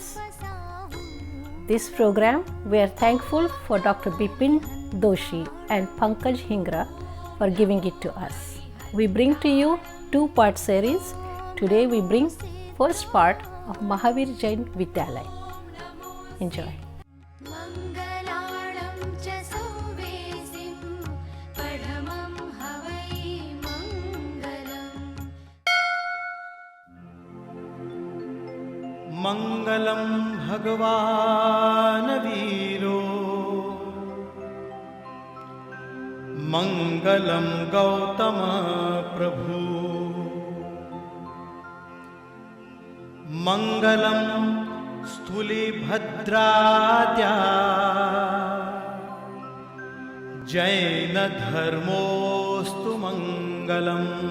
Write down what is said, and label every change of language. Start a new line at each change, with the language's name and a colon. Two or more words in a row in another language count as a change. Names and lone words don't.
English: This program, we are thankful for Dr. Bipin Doshi and Pankaj Hingra for giving it to us. We bring to you two-part series. Today we bring first part of Mahavir Jain Vidyalaya. Enjoy.
Prakrit languages: मङ्गलाणं च सौवेसिं पठमं हवै मङ्गलम्.
Sanskrit: મંગલમ ભગવાન વીરો મંગલમ ગૌતમ પ્રભુ. મંગલમ સ્થૂલિભદ્રાત્યા જૈન ધર્મોસ્તુ મંગલમ.